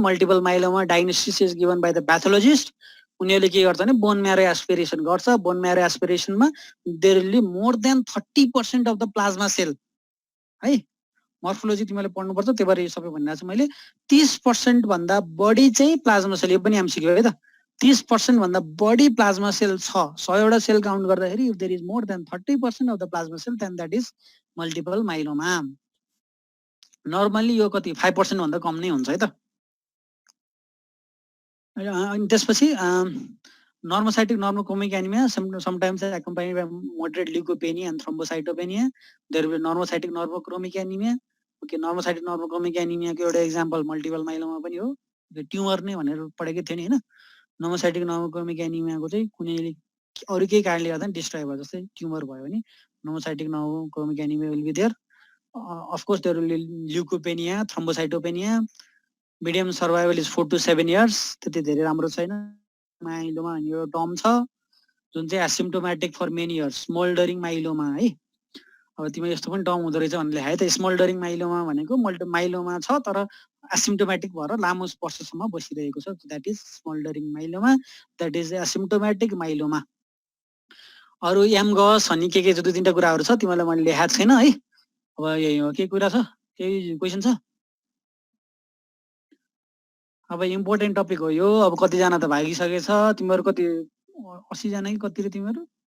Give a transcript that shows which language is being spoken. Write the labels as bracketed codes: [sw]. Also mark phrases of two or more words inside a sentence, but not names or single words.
[en] multiple myeloma diagnosis is given by the pathologist [ne] उनीहरूले के गर्छ भने [en] bone marrow aspiration [ne] गर्छ [en] bone marrow aspirationमा there will be more than 30% of the plasma cell [ne] है मर्फोलोजी तिमीले पढ्नुपर्छ त्यही भएर यो सबै भनिरहेको छु मैले 30% भन्दा बढी चाहिँ [en] plasma cell [ne] यो पनि एमसिक्यू है त 30% भन्दा बढी [en] plasma cell [ne] छ 100 वटा [en] cell count [ne] गर्दाखेरि [en] if there is more than 30% of the plasma cell then that is multiple myeloma [ne] नर्मली यो कति 5% भन्दा कम नै हुन्छ है त अनि त्यसपछि [en] normocytic normochromic anemia sometimes accompanied by moderate leukopenia and thrombocytopenia there will be normocytic normochromic anemia okay normocytic normochromic anemia [ne] को एउटा एक्जाम्पल मल्टिपल माइलोमा पनि हो ट्युमर नै भनेर पढेकै थियो नि हैन [en] normocytic normochromic anemia को [ne] चाहिँ कुनै अरु केही कारणले गर्दा डिस्ट्रोय भयो जस्तै ट्युमर भयो भने [en] normocytic normochromic anemia will be there of course there will be leukopenia thrombocytopenia medium survival is 4 to [ne] 7 years त्यति धेरै राम्रो छैन माइलोमा यो टर्म छ जुन चाहिँ [en] asymptomatic for many years smouldering myeloma [ne] है अब तिमी यस्तो पनि टर्म हुँदो रहेछ भन्ने लेखाए त [en] smouldering myeloma [ne] भनेको माइलोमा छ तर एसिम्प्टोमेटिक भएर लामो वर्षसम्म बसिरहेको छ [en] that is smouldering myeloma that is asymptomatic myeloma [ne] अरु एम गस अनि के दुई तीनटा कुराहरु छ तिमीलाई मैले लेखाएको छैन है अब यही हो के कुरा छ केही क्वेशन छ अब [en] important topic [ne] हो यो अब कति जना त भागिसकेछ तिमीहरु कति 80 जना कि कति रे तिमीहरु